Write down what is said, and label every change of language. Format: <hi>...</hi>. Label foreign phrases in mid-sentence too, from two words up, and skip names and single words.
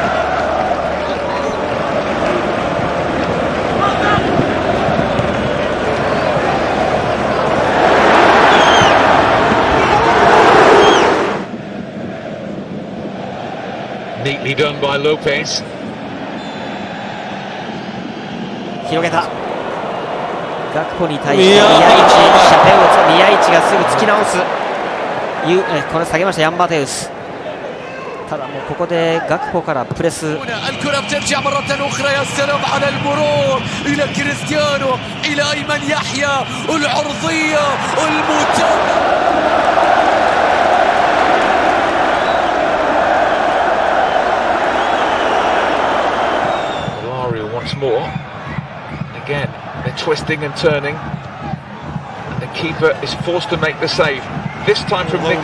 <en>Neatly done by Lopez.</en> <ja>広げた。ガクポに対して宮市がすぐ突き直す。これ下げましたヤンバテウス。ただもうここでガクポからプレス。</ja> <ar>الكرة بترجع مرة أخرى، يا سلام على المرور إلى كريستيانو، إلى أيمن يحيى، العرضية المتابعة.</ar> <en>Once more. Again, they're twisting and turning, and the keeper is forced to make the save. This time from Nick</en>